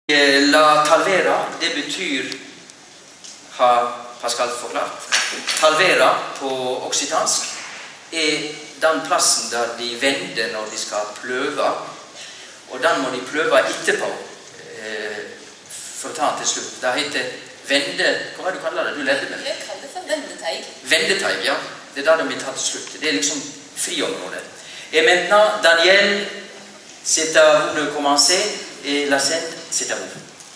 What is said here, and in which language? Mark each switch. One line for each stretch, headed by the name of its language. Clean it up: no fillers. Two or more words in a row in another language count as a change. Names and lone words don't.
Norwegian: La talvera, det betyr, har Pascal forklart, talvera på okcitansk den plassen der de vender når de skal pløve, og den må de pløve etterpå, for å ta den til slutt. Det heter vende, hva du kaller det? Du lærte meg. Jeg kaller det for vendeteig. Vendeteig, ja. Det der de vil ta til slutt. Det liksom friområdet.
French: Et maintenant, Daniel, c'est à vous de commencer, et la scène, c'est à vous.